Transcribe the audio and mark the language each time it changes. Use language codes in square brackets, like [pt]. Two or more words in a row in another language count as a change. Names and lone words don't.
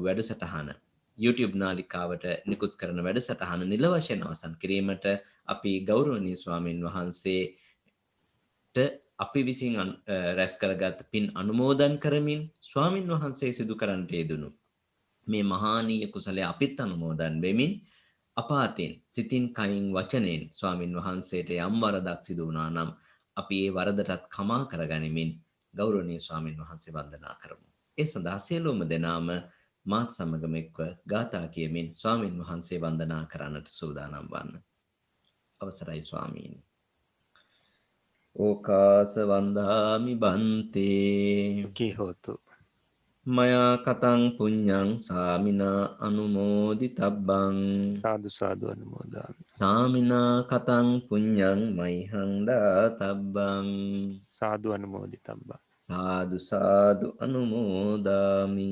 [si] වැඩසටහන YouTube නාලිකාවට නිකුත් කරන වැඩසටහන නිල වශයෙන් අවසන් කිරීමට අපි ගෞරවනීය ස්වාමින් වහන්සේට අපි විසින් රැස් කරගත් පින් අනුමෝදන් කරමින් ස්වාමින් වහන්සේ සිදු කරන්නට යෙදුණු මේ මහානීය කුසලයේ අපිත් අනුමෝදන් වෙමින් අප අතින් සිතින් කයින් වචනයෙන් ස්වාමින් වහන්සේට යම් වරදක් සිදු වුණා නම් අපි ඒ වරදටත් කමා කරගනිමින් ගෞරවනීය ස්වාමින් වහන්සේ වන්දනා කරමු. ඒ සඳහා සියලුම දෙනාම මාත් සමගම එක්ව ගාථා කියමින් ස්වාමින් වහන්සේ වන්දනා කරන්නට සූදානම් වන්න. අවසරයි ස්වාමීනි. [pi] ඕකාස වන්දාමි බන්තේ කී හෝතු මයා කතං පුඤ්ඤං සාමිනා අනුමෝදිතබ්බං සාදු සාදු අනුමෝදාමි. සාමිනා කතං පුඤ්ඤං මයිහං දාතබ්බං සාදු අනුමෝදිතබ්බා. සාදු සාදු අනුමෝදාමි.